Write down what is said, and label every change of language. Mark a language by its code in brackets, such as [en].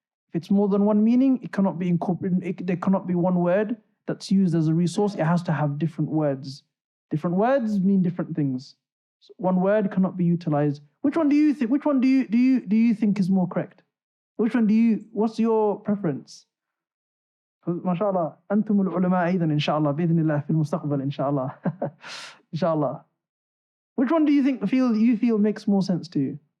[en] If it's more than one meaning, it cannot be incorporated. There cannot be one word that's used as a resource. It has to have different words. Different words mean different things. So one word cannot be utilized. Which one do you think? Which one do you think is more correct? What's your preference? [ar] MashaAllah, أنتم العلماء أيضا إن شاء الله بإذن الله في المستقبل إن شاء الله. إن شاء الله. [en] Which one do you think you feel makes more sense to you?